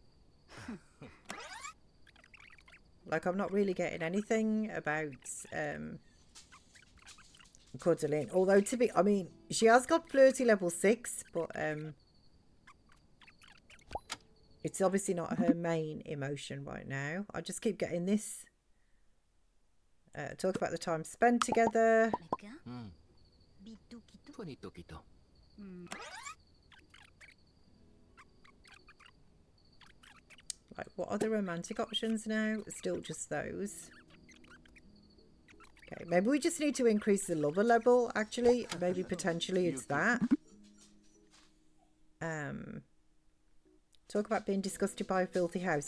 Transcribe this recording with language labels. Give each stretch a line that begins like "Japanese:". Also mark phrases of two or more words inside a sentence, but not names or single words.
English: Like, I'm not really getting anything about cuddling. Although, I mean, she has got flirty level 6, but it's obviously not her main emotion right now. I just keep getting this. Talk about the time spent together. Meka. Hmm. Bitukito. Toni tokito. Like, what are the romantic options now? Still just those. Okay, maybe we just need to increase the lover level, actually. Maybe potentially it's that. Talk about being disgusted by a filthy house.